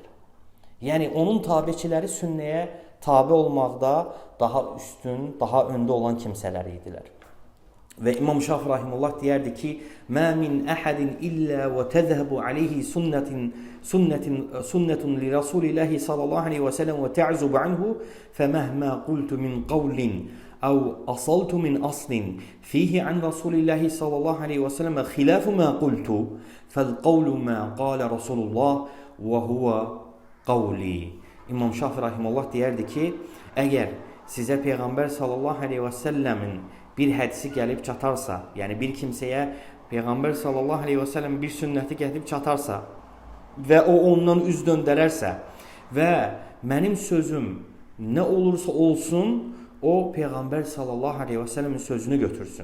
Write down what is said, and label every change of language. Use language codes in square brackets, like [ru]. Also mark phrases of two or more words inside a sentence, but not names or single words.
[az] Yəni, onun tabiçiləri sünnəyə tabi olmaqda daha üstün, daha öndə olan kimsələr idilər. Və İmam Şafi rahimehullah deyərdi ki, [ar] "ما من أحد إلا وتذهب عليه سنة لرسول الله صلى الله عليه وسلم وتعزب عنه فمهما قلت من قول أو أصلت من أصل فيه عن رسول الله صلى الله عليه وسلم خلاف ما قلت فالقول ما قال رسول الله وهو قولي." [az] İmam Şafi rahimehullah deyərdi ki, əgər sizə Peyğəmbər [ar] صلى الله عليه وسلم [az] bir hədisi gəlib çatarsa, yəni bir kimsəyə Peyğəmbər [ar] صلى الله عليه وسلم [az] bir sünnəti gəlib çatarsa və o ondan üz döndərərsə və mənim sözüm nə olursa olsun, o Peyğəmbər [ar] صلى الله عليه وسلم [az] sözünü götürsün.